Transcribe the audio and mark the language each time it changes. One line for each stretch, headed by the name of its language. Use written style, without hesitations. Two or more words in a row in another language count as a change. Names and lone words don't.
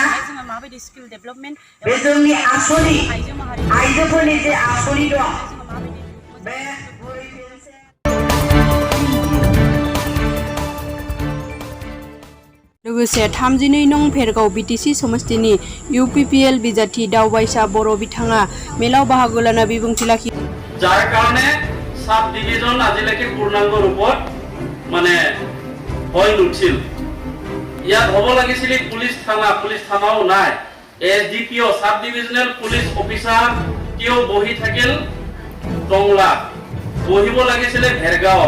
Bodo: बे जोंनि आसनि आइजोफोरनि जे आसनि दं बे लोगोसे 32 नं भेरगाव बिटिसि समस्तिनि इउपिपिएल बिजाथि दावबायसा बर' बिथाङा मेलाव बाहागो लाना बिबुंथि लाखियो।
Assamese: যার কারণে
English: sub division
Assamese: আজিলৈকে পূৰ্ণাংগ ৰূপত মানে হয় নুঠিল। ইয়াত হ'ব লাগিছিল পুলিচ থানাও নাই।
English: SDPO sub divisional police officer
Assamese: কেও বহি থাকিল টংলা, বহিব লাগিছিল ভেৰগাঁৱত।